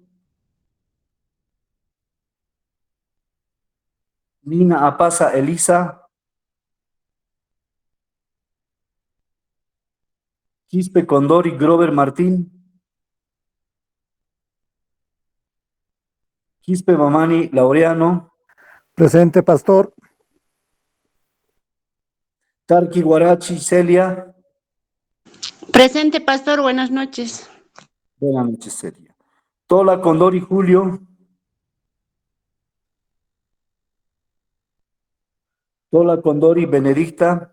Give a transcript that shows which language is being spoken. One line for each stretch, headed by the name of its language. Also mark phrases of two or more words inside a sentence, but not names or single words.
Spanish: Nina Apaza Elisa. Quispe Condori Grover Martín. Quispe Mamani Laureano. Presente, pastor. Tarqui Guarachi Celia. Presente, pastor. Buenas noches. Buenas noches, Celia. Tola Condori Julio. Tola Condori Benedicta.